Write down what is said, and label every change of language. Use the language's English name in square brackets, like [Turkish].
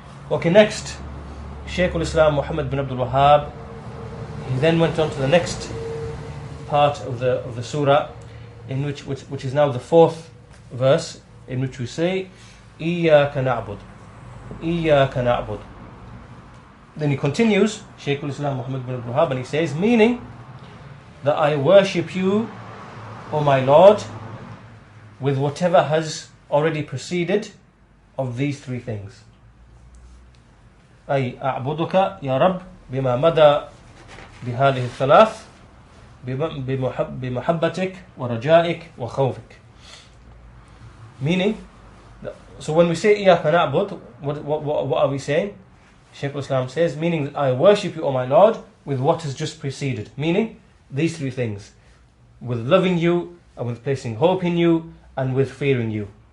[English] Okay, next, Shaykh al-Islām Muḥammad bin Abdul Wahhāb, he then went on to the next part of the surah, in which is now the fourth verse, in which we say, Iyyāka na'bud, Iyyāka na'bud. Then he continues, Shaykh al-Islām Muḥammad bin Abdul Wahhāb, and he says, meaning that I worship you, O my Lord, with whatever has already preceded of these three things. [Arabic] أي أعبدك يا رب بما مدى بهذه الثلاث بمحبتك ورجائك وخوفك. [English] Meaning, so when we say [Arabic] إياك نعبد, [English] what are we saying? Shaykh al-Islam says, meaning that I worship you, O my Lord, with what has just preceded. Meaning, these three things. With loving you, and with placing hope in you, and with fearing you.